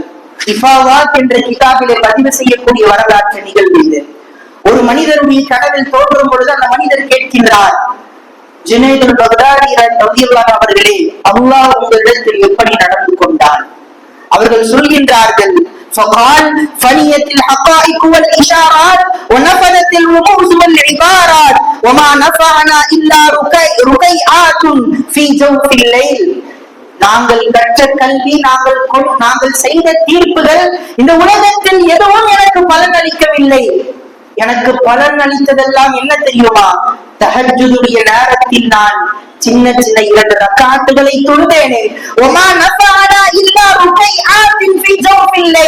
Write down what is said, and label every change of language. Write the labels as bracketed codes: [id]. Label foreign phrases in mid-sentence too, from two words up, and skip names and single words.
[ta] இஃபாவாத் என்ற கிதாபிலே பதிவு செய்யக்கூடிய வரலாற்று நிகழ்வு இது. ஒரு மனிதனுடைய கனவில் தோன்றும் பொழுது அந்த மனிதர் கேட்கின்றார், ஜுனைதுல் பக்தாதி ரலியல்லாஹு அவர்களே, அல்லாஹ் உங்களிடத்தில் எப்படி நடந்து கொண்டார்? அவர்கள் சொல்கின்றார்கள், [ar] فقال فنيت الحقائق والإشارات ونفذت الرموز والعبارات وما نفعنا إلا ركيعات في جوف الليل. [ta] நாங்கள் கற்ற கல்வி, நாங்கள் செய்த தீர்ப்புகள் இந்த உலகத்தில் எதுவும் எனக்கு பலன் அளிக்கவில்லை. எனக்கு பலன் அளித்ததெல்லாம் என்ன தெரியுமா? தஹஜ்ஜுடைய நேரத்தில் நான் சின்ன சின்ன 2 ரக்காத்துகளை தொழுதேனே. [ar] وما نفعنا إلا ركيعات في جوف الليل.